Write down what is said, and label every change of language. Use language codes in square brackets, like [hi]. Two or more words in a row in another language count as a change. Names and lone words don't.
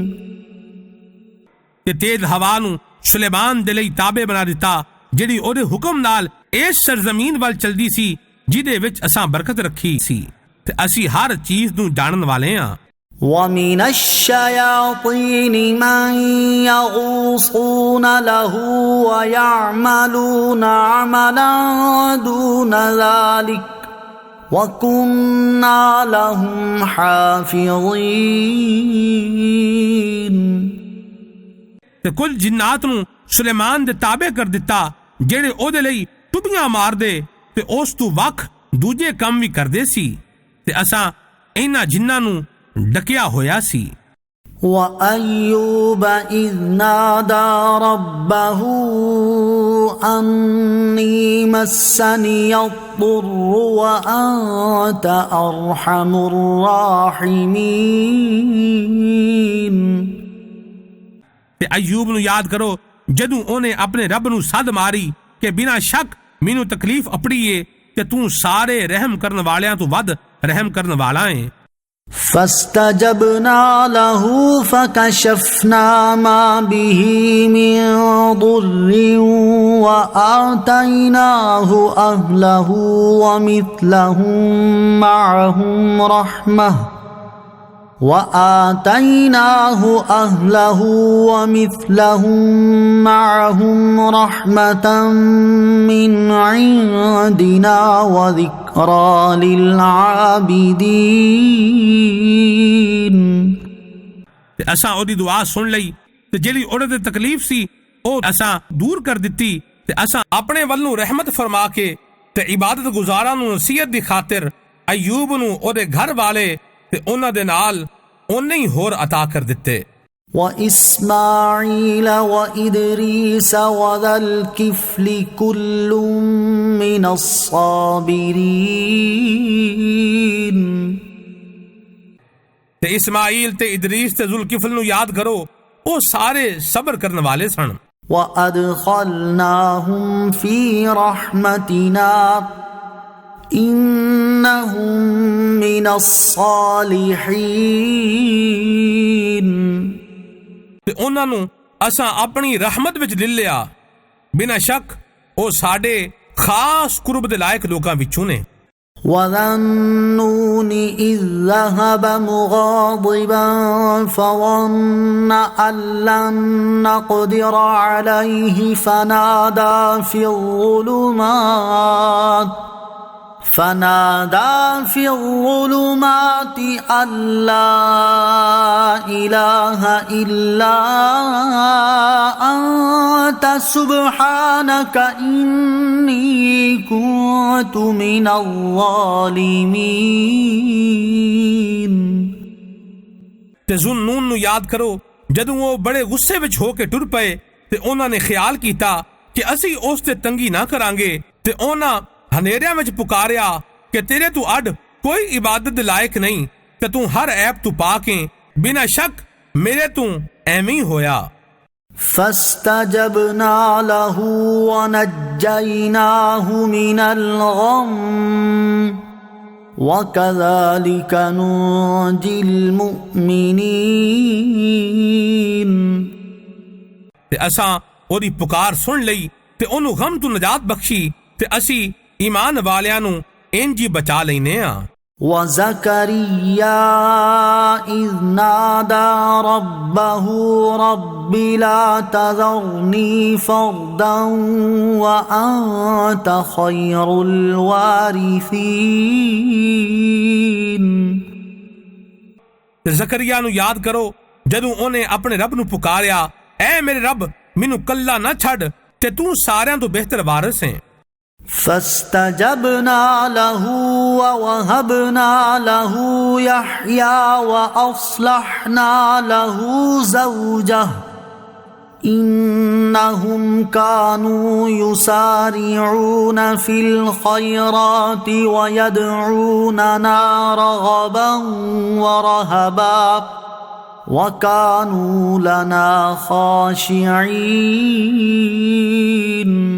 [pa] ਤੇ ਤੇਜ਼ ਹਵਾ ਨੂੰ ਸੁਲੇਮਾਨ ਦੇ ਲਈ ਤਾਬੇ ਬਣਾ ਦਿੱਤਾ ਜਿਹੜੀ ਓਹਦੇ ਹੁਕਮ ਨਾਲ ਇਸ ਸਰਜ਼ਮੀਨ ਵੱਲ ਚੱਲਦੀ ਸੀ ਜਿਹਦੇ ਵਿੱਚ ਅਸਾਂ ਬਰਕਤ ਰੱਖੀ ਸੀ ਤੇ ਅਸੀਂ ਹਰ ਚੀਜ਼ ਨੂੰ ਜਾਣਨ ਵਾਲੇ ਹਾਂ। [ar] ومن الشياطين من يغوصون له ويعملون عملا دون ذلك وكنا لهم حافظين। [pa] ਤੇ ਕੁੱਲ ਜਿੰਨਾਤ ਨੂੰ ਸੁਲੇਮਾਨ ਦੇ ਤਾਬੇ ਕਰ ਦਿੱਤਾ ਜਿਹੜੇ ਓਹਦੇ ਲਈ ਟੁੱਬੀਆਂ ਮਾਰਦੇ ਤੇ ਉਸ ਤੋਂ ਵੱਖ ਦੂਜੇ ਕੰਮ ਵੀ ਕਰਦੇ ਸੀ ਤੇ ਅਸਾਂ ਇਨ੍ਹਾਂ ਜਿੰਨਾਂ ਨੂੰ ਡੱਕਿਆ ਹੋਇਆ ਸੀ। [ar] وأيوب إذ نادى ربه أني مسني الضر وأنت أرحم الراحمين। [pa] ਤੇ ਅਯੂਬ ਨੂੰ ਯਾਦ ਕਰੋ ਜਦੋਂ ਓਨੇ ਆਪਣੇ ਰੱਬ ਨੂੰ ਸੱਦ ਮਾਰੀ ਕਿ ਬਿਨਾ ਸ਼ੱਕ ਮੈਨੂੰ ਤਕਲੀਫ਼ ਅੱਪੜੀ ਹੈ ਤੇ ਤੂੰ ਸਾਰੇ ਰਹਿਮ ਕਰਨ ਵਾਲਿਆਂ ਤੋਂ ਵੱਧ ਰਹਿਮ ਕਰਨ ਵਾਲਾ ਹੈ। [ar] فاستجبنا له فكشفنا ما به من ضر وآتيناه أهله ومثلهم معهم رحمة من عندنا وذكرى للعابدين। [pa] ਅਸਾਂ ਓਦੀ ਦੁਆ ਸੁਣ ਲਈ ਤੇ ਜਿਹੜੀ ਓਹਦੇ ਤੇ ਤਕਲੀਫ਼ ਸੀ ਓ ਅਸਾਂ ਦੂਰ ਕਰ ਦਿੱਤੀ ਤੇ ਅਸਾਂ ਆਪਣੇ ਵੱਲੋਂ ਰਹਿਮਤ ਫ਼ਰਮਾ ਕੇ ਤੇ ਇਬਾਦਤ ਗੁਜ਼ਾਰਾਂ ਨੂੰ ਨਸੀਹਤ ਦੀ ਖ਼ਾਤਿਰ ਅਯੂਬ ਨੂੰ ਓਹਦੇ ਘਰ ਵਾਲੇ ਤੇ ਉਨ੍ਹਾਂ ਦੇ ਨਾਲ ਓਨੇ ਹੀ ਹੋਰ ਅਤਾ ਕਰ ਦਿੱਤੇ। [ar] وإسماعيل وإدريس وذا الكفل كل من الصابرين। [pa] ਤੇ ਇਸਮਾਈਲ ਤੇ ਇਦਰੀਸ ਤੇ ਜ਼ੁਲਕਿਫ਼ਲ ਨੂੰ ਯਾਦ ਕਰੋ ਓ ਸਾਰੇ ਸਬਰ ਕਰਨੇ ਵਾਲੇ ਸਨ। [ar] وأدخلناهم في رحمتنا إنهم من الصالحين। [pa] ਤੇ ਉਨ੍ਹਾਂ ਨੂੰ ਅਸਾਂ ਆਪਣੀ ਰਹਿਮਤ ਵਿੱਚ ਲੈ ਲਿਆ ਬਿਨਾ ਸ਼ੱਕ ਓ ਸਾਡੇ ਖ਼ਾਸ ਕੁਰਬ ਦੇ ਲਾਇਕ ਲੋਕਾਂ ਵਿੱਚੋਂ ਨੇ। [ar] وذنون إذ ذهب مغاضبا فظن أن لن نقدر عليه فنادى في الظلمات أن لا إله إلا أنت سبحانك إني كنت من الظالمين। [pa] ਤੇ ਜ਼ੁੰਨੂਨ ਨੂੰ ਯਾਦ ਕਰੋ ਜਦੋਂ ਵੋ ਬੜੇ ਗੁੱਸੇ ਵਿੱਚ ਹੋ ਕੇ ਟੁਰ ਪਏ ਤੇ ਉਨ੍ਹਾਂ ਨੇ ਖ਼ਿਆਲ ਕੀਤਾ ਕਿ ਅਸੀਂ ਉਸ ਤੇ ਤੰਗੀ ਨਾ ਕਰਾਂਗੇ ਤੇ ਉਨ੍ਹਾਂ ਹਨੇਰਿਆਂ ਵਿੱਚ ਪੁਕਾਰਿਆ ਕਿ ਤੇਰੇ ਤੂ ਅਡ ਕੋਈ ਇਬਾਦਤ ਦੇ ਲਾਇਕ ਨਹੀਂ ਤੇ ਤੂ ਹਰ ਐਬ ਤੂ ਪਾਕੇ ਬਿਨਾ ਸ਼ੱਕ ਮੇਰੇ ਤੂ ਏਵੇਂ ਹੀ ਹੋਇਆ। [ar] فاستجبنا له ونجيناه من الغم وكذلك ننجي المؤمنين। [pa] ਤੇ ਅਸਾਂ ਓਦੀ ਪੁਕਾਰ ਸੁਣ ਲਈ ਤੇ ਓਨੂੰ ਗ਼ਮ ਤੂ ਨਜਾਤ ਬਖ਼ਸ਼ੀ ਤੇ ਅਸੀ ਈਮਾਨ ਵਾਲਿਆਂ ਨੂ ਇੰਜ ਹੀ ਬਚਾ ਲੈਣੇ ਆ। [ar] وزكريا إذ نادى ربه رب لا تذرني فردا وأنت خير الوارثين। [pa] ਜ਼ਕਰੀਆ ਨੂ ਯਾਦ ਕਰੋ ਜਦੋਂ ਓਨੇ ਆਪਣੇ ਰੱਬ ਨੂ ਪੁਕਾਰਿਆ ਐ ਮੇਰੇ ਰੱਬ ਮੈਨੂ ਕੱਲਾ ਨਾ ਛੱਡ ਤੇ ਤੂ ਸਾਰਿਆਂ ਤੋ ਬਿਹਤਰ ਵਾਰਿਸ ਹੈ। [ar] فاستجبنا له ووهبنا له يحيى وأصلحنا له زوجه إنهم كانوا يسارعون في الخيرات ويدعوننا رغبا ورهبا وكانوا لنا خاشعين